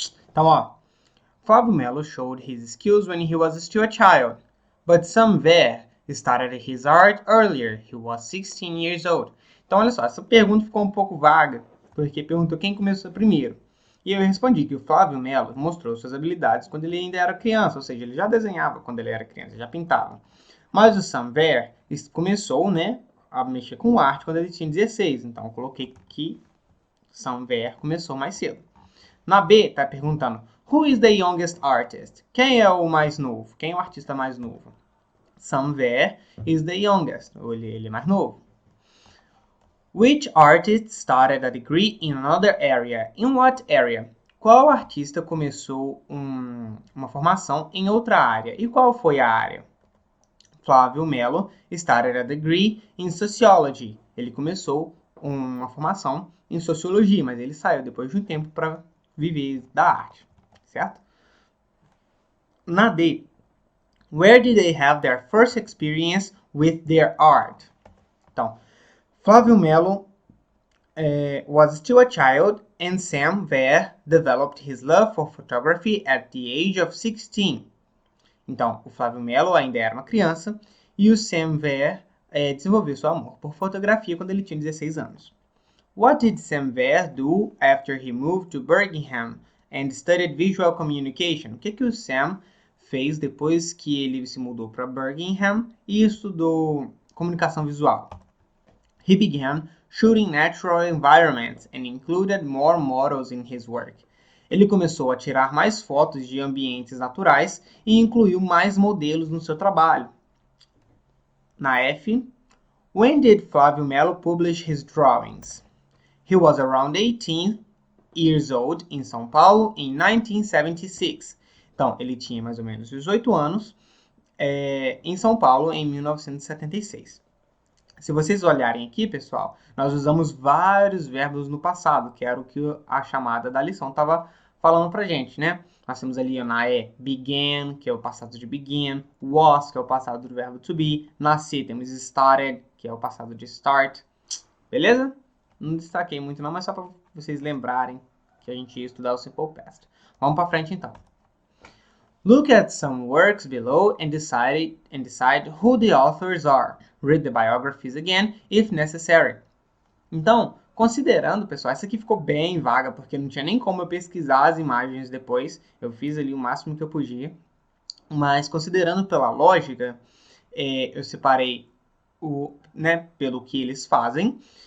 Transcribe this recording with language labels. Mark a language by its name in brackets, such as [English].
[Portuguese] Então, ó, [English] Flávio Melo showed his skills when he was still a child, but Sam Veer started his art earlier. He was 16 years old. [Portuguese] Então, olha só, essa pergunta ficou um pouco vaga, porque perguntou quem começou primeiro. E eu respondi que o Flávio Melo mostrou suas habilidades quando ele ainda era criança, ou seja, ele já desenhava quando ele era criança, já pintava. Mas o Sam Veer começou, né, a mexer com arte quando ele tinha 16, então eu coloquei que Sam Veer começou mais cedo. Na B, está perguntando, [English] who is the youngest artist? [Portuguese] Quem é o mais novo? Quem é o artista mais novo? [English] Sam Veer is the youngest, [Portuguese] ele é mais novo. [English] Which artist started a degree in another area? In what area? [Portuguese] Qual artista começou uma formação em outra área? E qual foi a área? [English] Flávio Melo started a degree in sociology. [Portuguese] Ele começou uma formação em sociologia, mas ele saiu depois de um tempo para viver da arte, certo? [English] Na D, where did they have their first experience with their art? Então, Flávio Melo was still a child and Sam Veer developed his love for photography at the age of 16. [Portuguese] Então, o Flávio Melo ainda era uma criança e o Sam Veer desenvolveu seu amor por fotografia quando ele tinha 16 anos. [English] What did Sam Ver do after he moved to Birmingham and studied visual communication? [Portuguese] O que o Sam fez depois que ele se mudou para Birmingham e estudou comunicação visual? [English] He began shooting natural environments and included more models in his work. [Portuguese] Ele começou a tirar mais fotos de ambientes naturais e incluiu mais modelos no seu trabalho. [English] Na F, when did Flávio Melo publish his drawings? He was around 18 years old in São Paulo in 1976. [Portuguese] Então, ele tinha mais ou menos 18 anos em São Paulo em 1976. Se vocês olharem aqui, pessoal, nós usamos vários verbos no passado, que era o que a chamada da lição estava falando pra gente, né? Nós temos ali na E, began, que é o passado de begin, was, que é o passado do verbo to be, na C temos started, que é o passado de start, beleza? Não destaquei muito não, mas só para vocês lembrarem que a gente ia estudar o Simple Past. Vamos para frente então. [English] Look at some works below and decide who the authors are. Read the biographies again, if necessary. [Portuguese] Então, considerando, pessoal, essa aqui ficou bem vaga, porque não tinha nem como eu pesquisar as imagens depois. Eu fiz ali o máximo que eu podia. Mas, considerando pela lógica, eu separei pelo que eles fazem.